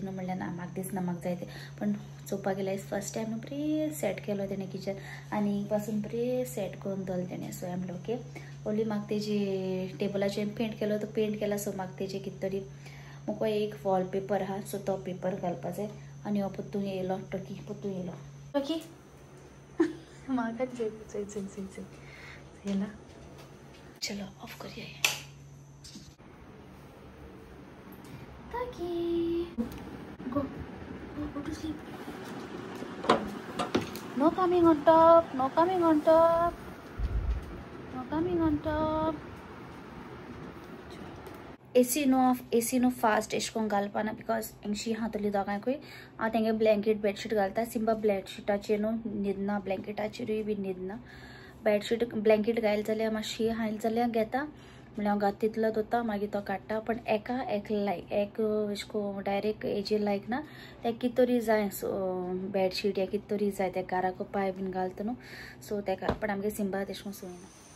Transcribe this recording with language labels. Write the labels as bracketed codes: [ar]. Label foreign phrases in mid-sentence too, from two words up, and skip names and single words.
[kok] न्हू म्हणलें ना म्हाका दिसना म्हाका जाय तें पण चोवपाक गेल्यार [en] first time [kok] न्हू बरें सेट केलो तेणें किचन आनी पासून बरें सेट करून दवरलें तेणें सो हांवें म्हणलें [en] okay only [kok] म्हाका तेजी टेबलाचेर पेंट केलो तो पेंट केला सो म्हाका तेजें कितें तरी मुको एक वॉलपेपर आहा सो तो पेपर घालपा जाय आनी हो पुतू येयलो टोकी पुतू येयलो टोकी म्हाका चोयला चलो ऑफ करिया [en] Toki go to sleep no coming on top no coming on top no coming on top AC no fast [kok] एशें करून घालपाना बिकॉज हेंगशी हातुली दोगांयकूय हांव तेंगे [en] blanket bedsheet [kok] घालता सिंपल बेडशिटाचेर न्हू न्हिदना ब्लँकेटाचेरूय बी न्हिदना [en] bedsheet blanket [kok] घायल जाल्यार मातशी हायल जाल्यार घेता म्हणल्यार हांव घात तितलो दवरता मागीर तो काडटा पण एक लायक एक अशें करून डायरेक्ट हेजेर लायक ना तेका कितें तरी जाय सो बेडशीट या कितें तरी जाय ते घराको पांय बीन घालता न्हू सो तेका पण आमगे सिंपल तेशें करून सोयना